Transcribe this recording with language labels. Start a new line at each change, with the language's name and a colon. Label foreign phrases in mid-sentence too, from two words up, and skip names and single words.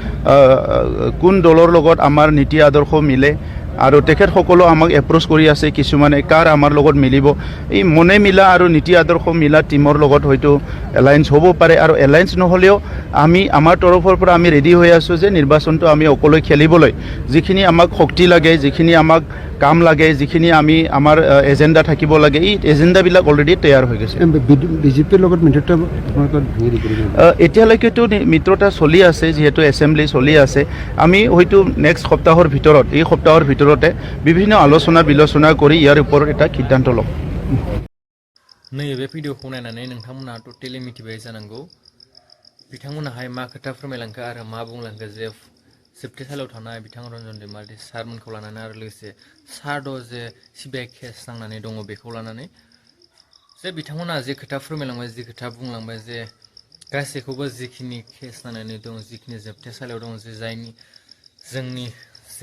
Assamese: কোন দলৰ লগত আমাৰ নীতি আদৰ্শ মিলে আৰু তেখেতসকলেও আমাক এপ্ৰ'চ কৰি আছে কিছুমানে কাৰ আমাৰ লগত মিলিব এই মনে মিলা আৰু নীতি আদৰ্শ মিলা টিমৰ লগত হয়তো এলায়েন্স হ'ব পাৰে আৰু এলায়েন্স নহ'লেও আমি আমাৰ তৰফৰ পৰা আমি ৰেডি হৈ আছোঁ যে নিৰ্বাচনটো আমি অকলে খেলিবলৈ যিখিনি আমাক শক্তি লাগে যিখিনি আমাক কাম লাগে যিখিনি আমি আমাৰ এজেণ্ডা থাকিব লাগে এই এজেণ্ডাবিলাক অলৰেডি তৈয়াৰ হৈ গৈছে বিজেপিৰ লগত মিত্ৰতা আপোনালোকৰ ভাঙি দিবলৈ এতিয়ালৈকেতো মিত্ৰতা চলি আছে যিহেতু এছেম্বলি চলি আছে আমি হয়তো নেক্সট সপ্তাহৰ ভিতৰত এই সপ্তাহৰ ভিতৰতে বিভিন্ন আলোচনা বিলোচনা কৰি ইয়াৰ ওপৰত এটা সিদ্ধান্ত ল'ম
Bodo: नैबे भिडिअखौ नायनानै नोंथांमोना टटेलि मिथिबाय जानांगौ बिथांमोनाहाय मा खोथा फोरमायलांखो आरो मा बुंलांखो जे जोबथेसालियाव थानाय बिथां रन्जन दैमारि सारमोनखौ लानानै आरो लोगोसे सारद' जे CBI केस नांनानै दङ बेखौ लानानै जे बिथांमोना जे खोथा फोरमायलांबाय जे खोथा बुंलांबाय जे गासैखौबो जिखिनि केस नांनानै दं जिखिनि जोबथेसालियाव दं जे जायनि जोंनि जे